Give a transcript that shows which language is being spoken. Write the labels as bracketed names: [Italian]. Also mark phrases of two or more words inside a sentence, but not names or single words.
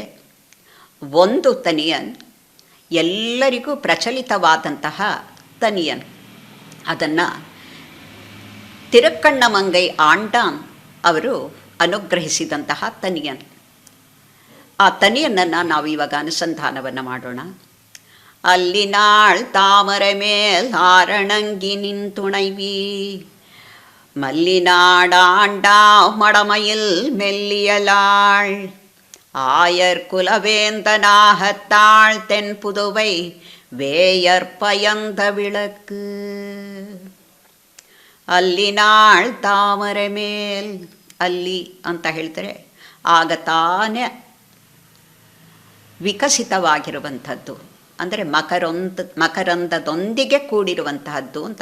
[Kannada] ಒಂದು ತನಿಯನ್ ಎಲ್ಲರಿಗೂ ಪ್ರಚಲಿತವಾದಂತಹ ತನಿಯನ್, ಅದನ್ನು ತಿರುಕ್ಕಣ್ಣಮಂಗೈ ಆಂಡಾನ್ ಅವರು ಅನುಗ್ರಹಿಸಿದಂತಹ ತನಿಯನ್. ಆ ತನಿಯನ್ನು ನಾವು ಇವಾಗ ಅನುಸಂಧಾನವನ್ನು ಮಾಡೋಣ. [Tamil] அல்லி நாள் தாமரை மேல் ஆரணங்கி நிந்துணைவி, மல்லிநாடாண்டா மடமயில் மெல்லியலாள், ஆயர் குலவேந்தனாகத்தாள் தென் புதுவை வேயற்பயந்த விளக்கு. அல்லிநாள் தாமரை மேல், [Kannada] ಅಲ್ಲಿ ಅಂತ ಹೇಳ್ತಾರೆ ಆಗ ತಾನೇ ವಿಕಸಿತವಾಗಿರುವಂಥದ್ದು, ಅಂದರೆ ಮಕರಂದದೊಂದಿಗೆ ಕೂಡಿರುವಂತಹದ್ದು ಅಂತ.